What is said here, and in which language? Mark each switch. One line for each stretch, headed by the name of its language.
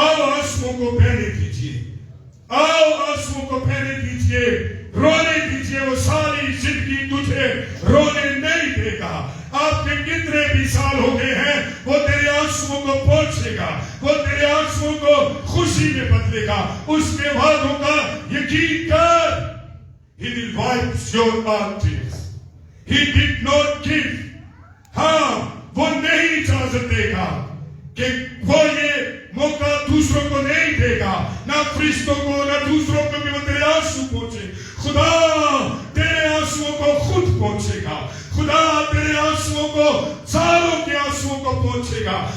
Urdu: آؤ آنسوؤں کو بہنے دیجیے, آؤ آنسوؤں کو بہنے دیجیے, رونے دیجیے. وہ ساری زندگی تجھے رونے نہیں دے گا. آپ کے کتنے بھی سال ہو گئے ہیں, وہ تیرے آنسوؤں کو پہنچے گا, وہ تیرے آنسوؤں کو خوشی میں بدلے گا. اس کے وعدوں کا یقین کر.
English: He will wipe your all tears. He did not give.
Urdu: ہاں وہ نہیں اجازت دے گا کہ وہ یہ موقع دوسروں کو نہیں دے گا, نہ فرشتوں کو نہ دوسروں کو بھی وہ تیرے آنسو پہنچے. خدا تیرے آنسوؤں کو خود پہنچے گا. خدا تیرے آنسوؤں کو, ساروں کے آنسوؤں کو پہنچے گا.